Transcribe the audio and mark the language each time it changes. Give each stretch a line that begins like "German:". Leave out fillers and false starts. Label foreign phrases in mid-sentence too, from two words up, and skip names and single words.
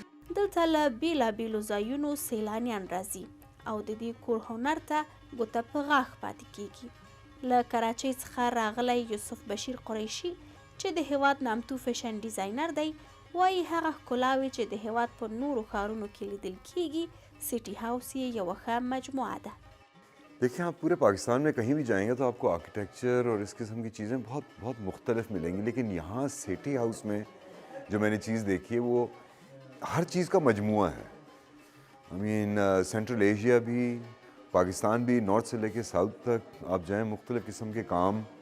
Pashto: دلته له بیلابیلو ځایونو سیلانیان راځي او د دې کور هنر ته ګوته په غاښ پاتې کیږي. له کراچۍ څخه راغلی یوسف بشیر قریشي چې د هیواد نامتو فیشن ډیزاینر دی، وایي هغه ښکلاوې چې د هیواد په نورو ښارونو کې لیدل کیږي، سیټي هاوس یې یوه ښه مجموعه ده.
Urdu: دیکھیے، آپ پورے پاکستان میں کہیں بھی جائیں گے تو آپ کو آرکیٹیکچر اور اس قسم کی چیزیں بہت مختلف ملیں گی، لیکن یہاں سٹی ہاؤس میں جو میں نے چیز دیکھی ہے وہ ہر چیز کا مجموعہ ہے.
English: I mean
Urdu: سینٹرل ایشیا بھی، پاکستان بھی، نارتھ سے لے کے ساؤتھ تک آپ جائیں، مختلف قسم کے کام.